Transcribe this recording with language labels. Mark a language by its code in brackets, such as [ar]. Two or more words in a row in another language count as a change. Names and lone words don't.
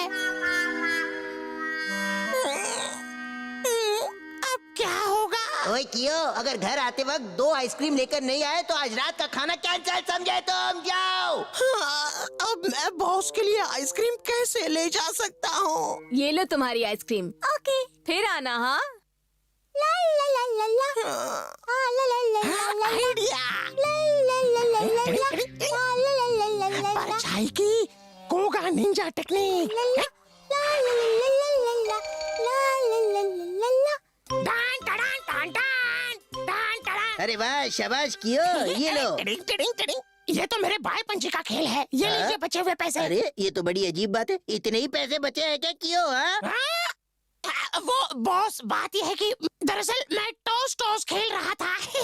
[hi] अब क्या होगा? ओए कियो, अगर घर आते वक्त 2 आइसक्रीम लेकर नहीं आए तो आज रात का खाना कैंसिल समझे तुम। जाओ। अब मैं बॉस के लिए आइसक्रीम कैसे ले जा सकता हूँ? ये लो तुम्हारी आइसक्रीम। ओके। फिर आना। हाँ, ला ला ला ला ला। ला ला ला ला ला। आइडिया। ला ला ला ला ला ला। ला ला ला ला ला ला। परछाई की कोगा [en] ninja technique. ला ला ला ला ला ला ला। ला ला ला ला ला। डान डान डान डान डान डान। [hi] अरे वाह, शाबाश कियो, ये लो। टिडिंग टिडिंग टिडिंग। ये तो मेरे भाई पंची का खेल है। ये लीजिए बचे हुए पैसे। अरे ये तो बड़ी अजीब बात है, इतने ही पैसे बचे हैं क्या कियो? हाँ? वो बॉस, बात यह है कि दरअसल मैं टॉस टॉस खेल रहा था।